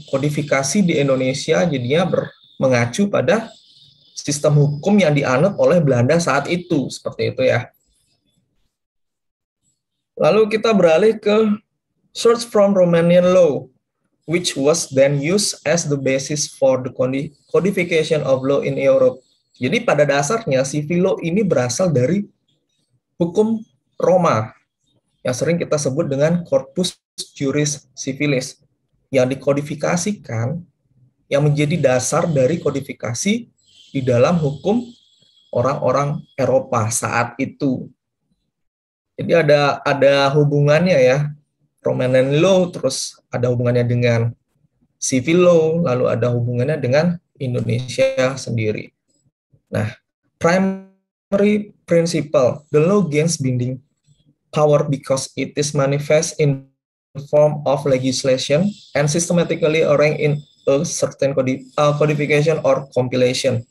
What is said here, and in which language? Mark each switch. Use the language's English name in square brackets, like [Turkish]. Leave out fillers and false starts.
[Indonesian] Kodifikasi di Indonesia jadinya mengacu pada sistem hukum yang dianut oleh Belanda saat itu, seperti itu ya. Lalu kita beralih ke [English] source from Romanian law, which was then used as the basis for the codification of law in Europe. [Indonesian] Jadi pada dasarnya civil law ini berasal dari hukum Roma, yang sering kita sebut dengan Corpus Juris Civilis, yang dikodifikasikan, yang menjadi dasar dari kodifikasi di dalam hukum orang-orang Eropa saat itu. Jadi ada hubungannya ya Roman law, terus ada hubungannya dengan civil law, lalu ada hubungannya dengan Indonesia sendiri. [English] Nah, primary principle, the law gains binding power because it is manifest in the form of legislation and systematically arranged in a certain codification or compilation.